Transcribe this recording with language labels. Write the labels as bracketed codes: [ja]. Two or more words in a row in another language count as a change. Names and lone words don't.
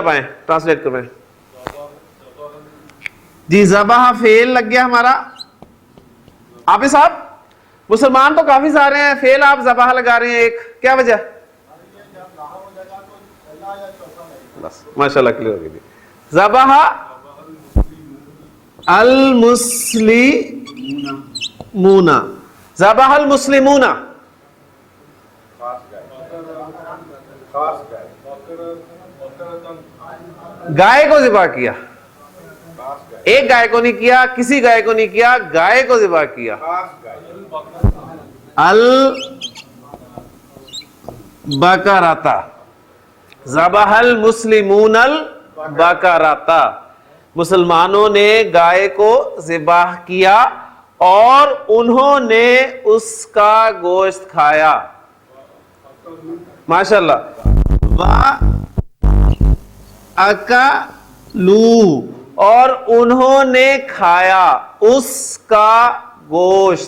[hi] अब आए ट्रांसलेट करें जी। ज़बाह फेल लग गया हमारा। आप साहब मुसलमान तो काफी सारे हैं, फेल आप ज़बाह लगा रहे हैं एक, क्या वजह? बस माशाल्लाह क्लियर हो गई। [ar] ذبح المسلمون، ذبح المسلمون, [hi] गाय को ज़िबा किया। एक गाय को नहीं किया, किसी गाय को नहीं किया, गाय को ज़िबा किया। [ar] البقرة، ذبح المسلمون البقرة, [hi] मुसलमानों ने गाय को ज़िबाह किया और उन्होंने उसका गोश्त खाया। माशाल्लाह। [ar] وأكلوا, [hi] और उन्होंने खाया उसका गोश्त।